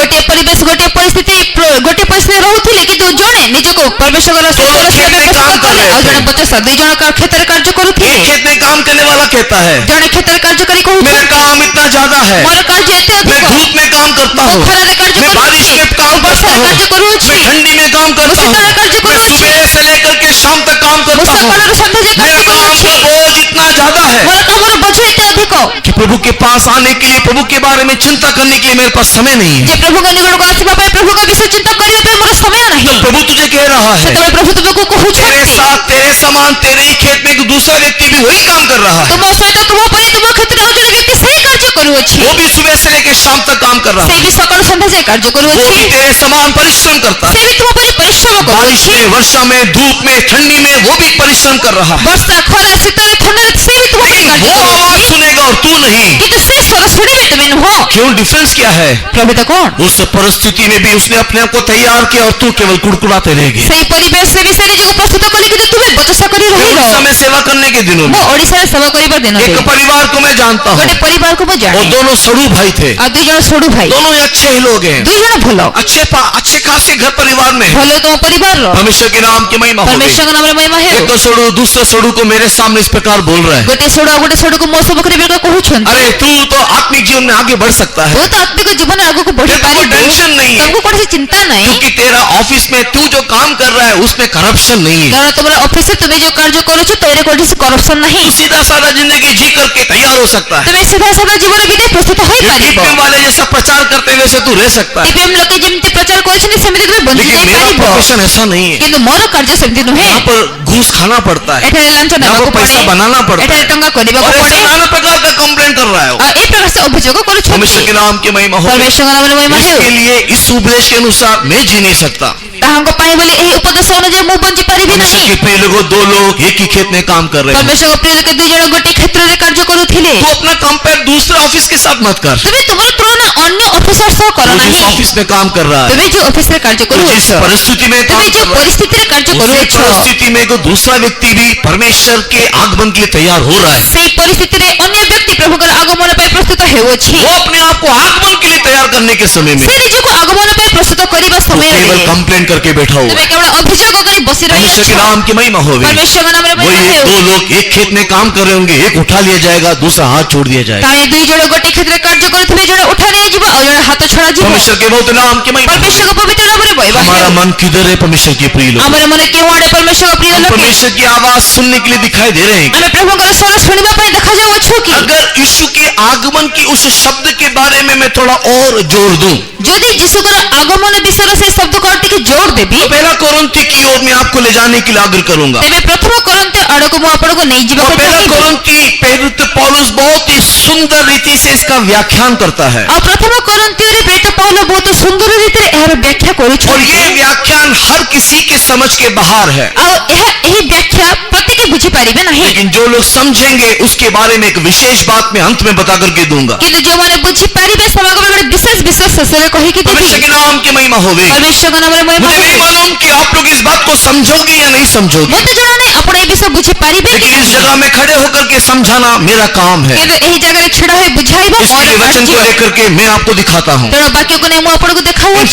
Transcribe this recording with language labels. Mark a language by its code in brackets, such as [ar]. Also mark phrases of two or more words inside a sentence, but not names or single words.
[or] ଗୋଟିଏ ପରିବେଶ ଗୋଟିଏ ପରିସ୍ଥିତି ଗୋଟିଏ ପରିସ୍ଥିତିରେ ରହୁଥିଲେ, କିନ୍ତୁ ଜଣେ ନିଜକୁ ପରମେଶ୍ୱରର ସ୍ୱର ଶୁଣିବା ପାଇଁ ପ୍ରସ୍ତୁତ କଲେ, ଆଉ ଜଣେ 50 ଦୁଇ ଜଣ କ୍ଷେତ୍ରରେ କାର୍ଯ୍ୟ କରୁଥିଲେ। [hi] एक खेत में काम करने वाला कहता है [or] ଜଣେ କ୍ଷେତ୍ରରେ କାର୍ଯ୍ୟକାରୀ [hi] मेरा [or] କହୁଛନ୍ତି [hi] काम इतना ज्यादा है, [or] ମୋର କାର୍ଯ୍ୟ ଏତେ [hi] मैं [or] ଅଧିକ [hi] धूप में काम करता [or] ମୁଁ [hi] हूँ, [or] ଖରାରେ କାର୍ଯ୍ୟ [hi] मैं बारिश [or] କରୁଛି [hi] में काम करता [or] ବର୍ଷାରେ [hi] हूँ, [or] କାର୍ଯ୍ୟ କରୁଅଛି [hi] मैं ठंडी में काम करता हूँ, [or] ଶୀତରେ କାର୍ଯ୍ୟ [hi] मैं [or] କରୁଅଛି [hi] सुबह से लेकर के शाम तक काम [or] ମୁଁ [hi] करता हूँ, [or] ସକାଳରୁ ସନ୍ଧ୍ୟା ଯାଏ [hi] मेरा [or] କାର୍ଯ୍ୟ [hi] काम [or] କରୁଅଛି [hi] का बोझ इतना ज्यादा है [or] ମୋର କାମର ବୋଝ ଏତେ ଅଧିକ [hi] कि प्रभु के पास आने के लिए, प्रभु के बारे में चिंता करने के लिए मेरे पास समय नहीं है। [or] ଯେ ପ୍ରଭୁଙ୍କ ନିକଟକୁ ଆସିବା ପାଇଁ ପ୍ରଭୁଙ୍କ ବିଷୟ ଚିନ୍ତା କରିବା ପାଇଁ ମୋର ସମୟ ନାହିଁ [hi] प्रभु तुझे कह रहा है [or] ସେତେବେଳେ ପ୍ରଭୁ ତୁମକୁ [hi] तेरे [or] କହୁଛନ୍ତି [hi] साथ, तेरे समान, तेरे ही खेत में एक दूसरा व्यक्ति भी वही काम कर रहा है, [or] ତୁମ ସହିତ ତୁମ ପରି ତୁମ କ୍ଷେତ୍ରରେ ଆଉ ଜଣେ ବ୍ୟକ୍ତି ସେଇ କାର୍ଯ୍ୟ କରୁଅଛି [hi] वो भी सुबह से लेकर शाम तक काम कर रहा [or] ସେ [hi] है, [or] ବି ସକାଳୁ ସନ୍ଧ୍ୟା ଯାଏ କାର୍ଯ୍ୟ [hi] वो [or] କରୁଅଛି [hi] भी तेरे समान परिश्रम करता [or] ସେ [hi] है, [or] ବି ତୁମ ପରି ପରିଶ୍ରମ [hi] बारिश [or] କରୁଅଛି [hi] में, वर्षा में, धूप में, ठंडी में वो भी परिश्रम कर रहा है, [or] ବର୍ଷା ଖରା ଶୀତରେ ଥଣ୍ଡାରେ ସେ ବି ତୁମ ପରି [hi] लेकिन [or] କାର୍ଯ୍ୟ [hi] वो आवाज [or] କରୁଅଛି [hi] सुनेगा और तू नहीं। [or] କିନ୍ତୁ ସେ ସ୍ୱର ଶୁଣିବେ ତୁମେ ନୁହଁ [hi] क्यों? डिफरेंस क्या है? [or] ପ୍ରଭୁତା କଣ [hi] उस परिस्थिति में भी उसने अपने आप को तैयार किया और तू केवल कुड़कुड़ाते रह गए। [or] ସେଇ ପରିବେଶରେ ବି ସେ ନିଜକୁ ପ୍ରସ୍ତୁତ କଲେ କିନ୍ତୁ ତୁମେ ବଚସା କରି [hi] मैं [or] ରହିବ [hi] उस समय सेवा करने के दिनों में [or] ମୁଁ ଓଡ଼ିଶାରେ ସେବା କରିବା ଦିନରେ [hi] एक परिवार को मैं जानता हूँ, [or] ଗୋଟେ ପରିବାରକୁ ମୁଁ [hi] वो [or] ଜାଣେ [hi] दोनों सड़ू भाई थे, [or] ଆଉ ଦୁଇ ଜଣ ସୋଡୁ ଭାଇ [hi] दोनों ही अच्छे ही लोग हैं, [or] ଦୁଇ ଜଣ ଭଲ [hi] अच्छे खासे घर परिवार में हैं। [or] ଭଲ ତୁମ ପରିବାରର [hi] परमेश्वर के नाम की महिमा हो गई। [or] ପରମେଶ୍ୱରଙ୍କ ନାମରେ ମହିମା ହେଉ [hi] एक तो सड़ू दूसरे सड़ू को मेरे सामने इस प्रकार बोल रहा है, [or] ଗୋଟିଏ ସୋଡୁ ଆଉ ଗୋଟେ ସୋଡୁକୁ ମୋ ସମ୍ମୁଖରେ ବିଳକ କହୁଛନ୍ତି [hi] अरे तू तो आत्मिक जीवन में आगे बढ़ सकता है, [or] ତୁ ତ ଆତ୍ମିକ ଜୀବନରେ ଆଗକୁ ବଢି [hi] तेरे को [or] ପାରିବୁ [hi] टेंशन नहीं है, [or] ତମକୁ କୌଣସି ଚିନ୍ତା ନାହିଁ [hi] क्योंकि तेरा ऑफिस में तू जो काम कर रहा है उसमें करप्शन नहीं है, [or] କାରଣ ତୁମର ଅଫିସରେ ତୁମେ ଯୋଉ କାର୍ଯ୍ୟ କରୁଛ ତୋରେ କୌଣସି କରପ୍ସନ ନାହିଁ [hi] तू सीधा साधा जिंदगी जी करके तैयार हो सकता है, [or] ତୁମେ ସିଧା ସାଧା ଜୀବନ ବିତାଇ ପ୍ରସ୍ତୁତ ହୋଇପାରିବ [hi] टीपीएम वाले जैसा प्रचार करते हुए से तू रह सकता है, [or] ଟିପିଏମ୍ ଲୋକେ ଯେମିତି ପ୍ରଚାର କରୁଛନ୍ତି ସେମିତି ତୁମେ ବଞ୍ଚି [hi] लेकिन मेरा [or] ଯାଇପାରିବ [hi] प्रोफेशन ऐसा नहीं है, [or] କିନ୍ତୁ ମୋର କାର୍ଯ୍ୟ ସେମିତି ନୁହେଁ [hi] यहाँ पर घूस खाना पड़ता है, [or] ଏଠାରେ ଲାଞ୍ଚ [hi] यहाँ [or] ନେବାକୁ [hi] पर [or] ପଡେ [hi] पैसा बनाना पड़ता [or] ଏଠାରେ [hi] है, [or] ଟଙ୍କା କରିବାକୁ [hi] और ऐसे [or] ପଡେ [hi] नाना प्रकार का कंप्लेंट कर रहा है वो। [or] ଆଉ ଏ ପ୍ରକାର ସେ ଅଭିଯୋଗ କରୁଛନ୍ତି [hi] परमेश्वर के नाम की महिमा हो गई। [or] ପରମେଶ୍ୱରଙ୍କ ନାମରେ ମହିମା ହେଉ [hi] इसके लिए इस उपदेश के अनुसार मैं जी नहीं सकता। [or] ତାହାଙ୍କ ପାଇଁ ବୋଲି ଏହି ଉପଦେଶ ଅନୁଯାୟୀ ମୁଁ ବଞ୍ଚି ପାରିବି [hi] परमेश्वर [or] ନାହିଁ [hi] के प्रिय लोगों, दो लोग एक ही खेत में काम कर रहे हैं, [or] ପରମେଶ୍ୱରଙ୍କ ପ୍ରିୟ ଲୋକ ଦୁଇ ଜଣ ଗୋଟିଏ କ୍ଷେତ୍ରରେ କାର୍ଯ୍ୟ କରୁଥିଲେ [hi] तू अपना कंपेयर दूसरे ऑफिस के साथ मत कर, [or] ତୁମେ ତୁମର ତୁଳନା ଅନ୍ୟ ଅଫିସର ସହ କର [hi] तू जिस [or] ନାହିଁ [hi] ऑफिस में काम कर रहा है, [or] ତୁମେ ଯେଉଁ ଅଫିସରେ କାର୍ଯ୍ୟ [hi] तू जिस [or] କରୁଅଛ [hi] परिस्थिति में काम [or] ତୁମେ [hi] कर [or] ଯେଉଁ [hi] रहा है, [or] ପରିସ୍ଥିତିରେ କାର୍ଯ୍ୟ [hi] उसी [or] କରୁଅଛ [hi] परिस्थिति में को दूसरा व्यक्ति भी परमेश्वर के आगमन के लिए तैयार हो रहा है, [or] ସେଇ ପରିସ୍ଥିତିରେ ଅନ୍ୟ ବ୍ୟକ୍ତି ପ୍ରଭୁଙ୍କର ଆଗମନ ପାଇଁ ପ୍ରସ୍ତୁତ ହେଉଅଛି [hi] वो अपने आप को आगमन के लिए तैयार करने के समय में [or] ସେ ନିଜକୁ ଆଗମନ ପାଇଁ ପ୍ରସ୍ତୁତ କରିବା [hi] तू [or] ସମୟରେ [hi] केवल कंप्लेन करके बैठा हुआ [or] ତୁମେ [hi] है। [or] କେବଳ ଅଭିଯୋଗ କରି ବସି [hi] परमेश्वर के [or] ରହିଅଛ [hi] नाम की महिमा हो गई। [or] ପରମେଶ୍ୱରଙ୍କ ନାମରେ [hi] वही [or] ମହିମା ହେଉ [hi] दो लोग एक खेत में काम कर रहे होंगे, एक उठा लिया जाएगा, दूसरा हाथ छोड़ दिया जाएगा। [or] କାଳେ ଦୁଇ ଜଣ ଗୋଟିଏ କ୍ଷେତ୍ରରେ କାର୍ଯ୍ୟ କରୁଥିବେ ଜଣେ ଉଠା ନିଆଯିବ ଆଉ ଜଣେ ହାତ ଛଡ଼ାଯିବ [hi] परमेश्वर के बहुत नाम की महिमा। [or] ପରମେଶ୍ୱରଙ୍କ ପବିତ୍ର ନାମରେ ମହିମା [hi] हमारा [or] ହେଉ [hi] मन किधर है परमेश्वर के प्रिय लोग? [or] ଆମର ମନେ କେଉଁ ଆଡ଼େ ପରମେଶ୍ୱରଙ୍କ ପ୍ରିୟ [hi] हम [or] ଲୋକେ [hi] परमेश्वर की आवाज सुनने के लिए दिखाई दे रहे हैं। [or] ଆମେ ପ୍ରଭୁଙ୍କର ସ୍ୱର ଶୁଣିବା ପାଇଁ ଦେଖାଯାଉଅଛୁ କି [hi] अगर यीशु के आगमन की उस शब्द के बारे में मैं थोड़ा और जोर दूं, [or] ଯଦି ଯୀଶୁଙ୍କର ଆଗମନ ବିଷୟରେ ସେ ଶବ୍ଦକୁ ଆଉ ଟିକେ ଜୋର ଦେବି [hi] तो पहला कोरिन्थी की ओर मैं आपको ले जाने के लिए आग्रह करूंगा। [or] ତେବେ ପ୍ରଥମ କରନ୍ତେ ଆଡ଼କୁ ମୁଁ ଆପଣଙ୍କୁ [hi] और [or] ନେଇଯିବାକୁ [hi] पहला [or] ଚାହିଁବି [hi] कोरिन्थी प्रेरित पौलुस बहुत ही सुंदर रीति से इसका व्याख्यान करता है, [or] ଆଉ ପ୍ରଥମ କରନ୍ତୀୟରେ ପ୍ରେରିତ ପାଉଲ ବହୁତ ସୁନ୍ଦର ରୀତିରେ ଏହାର ବ୍ୟାଖ୍ୟା [hi] और [or] କରୁଛନ୍ତି [hi] ये व्याख्यान हर किसी के समझ के बाहर है, [or] ଆଉ ଏହି ବ୍ୟାଖ୍ୟା ପ୍ରତ୍ୟେକେ ବୁଝିପାରିବେ ନାହିଁ [hi] लेकिन जो लोग समझेंगे उसके बारे में एक विशेष बात मैं अंत में बता करके दूंगा। [or] କିନ୍ତୁ ଯେଉଁମାନେ ବୁଝିପାରିବେ ସେମାନଙ୍କ ପାଇଁ ଗୋଟେ ବିଶେଷ ବିଷୟ ଶେଷରେ କହିକି ଦେବି [hi] परमेश्वर के नाम की महिमा हो गई। [or] ପରମେଶ୍ୱରଙ୍କ ନାମରେ ମହିମା [hi] मुझे नहीं [or] ହେଉ [hi] मालूम कि आप लोग इस बात को समझोगे या नहीं समझोगे, [or] ମୋତେ ଜଣା ନାହିଁ ଆପଣ ଏ ବିଷୟ ବୁଝିପାରିବେ କି [hi] लेकिन इस जगह में खड़े होकर के समझाना मेरा काम है। [or] କିନ୍ତୁ ଏହି ଜାଗାରେ ଛିଡ଼ା ହୋଇ ବୁଝାଇବା ମୋର [hi] इसलिए वचन को [or] କାର୍ଯ୍ୟ [hi] लेकर के मैं आपको दिखाता हूँ। [or] ତେଣୁ ବାକ୍ୟକୁ ନେଇ ମୁଁ ଆପଣଙ୍କୁ ଦେଖାଉଛି